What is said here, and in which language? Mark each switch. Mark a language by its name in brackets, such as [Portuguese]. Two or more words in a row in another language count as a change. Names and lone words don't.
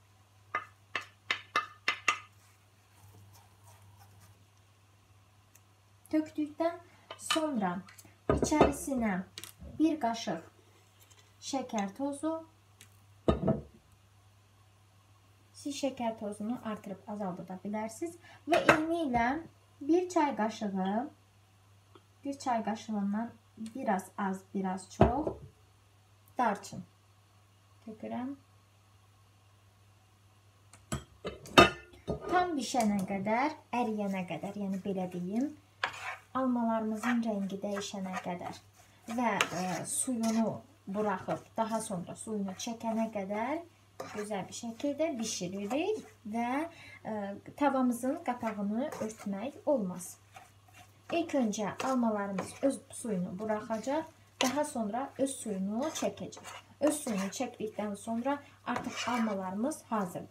[Azerbaijani] Tökdükdən sonra içərisinə bir qaşıq şeker tozu, siz şeker tozunu artırıp azalda bilərsiniz və eyni ilə bir çay qaşığından biraz az, biraz çox darçın tökürəm. Tam bişənə qədər, əriyənə qədər, yəni belə deyim, almalarımızın rəngi dəyişənə qədər və suyunu buraxıb daha sonra suyunu çəkənə qədər [Turkish] güzel bir şekilde pişiririk ve tavamızın kapağını [Azerbaijani] örtmək olmaz. [Turkish] İlk önce almalarımız öz suyunu bırakacak, daha sonra öz suyunu çekecek. Öz suyunu çektikten sonra artık almalarımız hazırdır.